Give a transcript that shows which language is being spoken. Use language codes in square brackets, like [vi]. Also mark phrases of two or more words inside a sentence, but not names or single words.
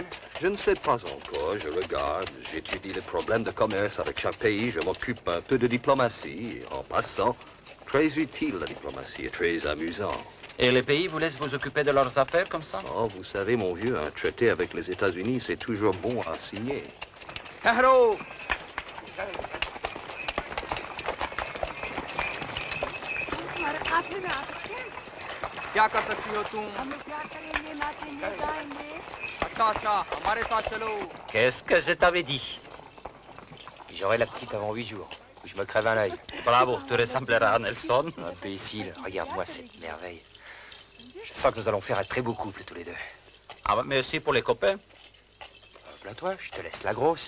[fr] Je ne sais pas encore, je regarde, j'étudie les problèmes de commerce avec chaque pays, je m'occupe un peu de diplomatie. En passant, très utile la diplomatie et très amusant. Et les pays vous laissent vous occuper de leurs affaires comme ça? Oh, vous savez, mon vieux, un traité avec les États-Unis, c'est toujours bon à signer. [en] Hello! [hi] क्या कर सकती हो तुम? हम क्या करेंगे नाचेंगे गाएंगे। अच्छा अच्छा हमारे साथ चलो। [fr] Qu'est-ce que je t'avais dit? J'aurai la petite avant 8 jours. Je me crève un œil. Bravo, tu ressembleras à Nelson. Imbécile, regarde-moi cette merveille. Je sens que nous allons faire un très beau couple tous les deux. Ah, mais aussi pour les copains. Voilà toi, je te laisse la grosse.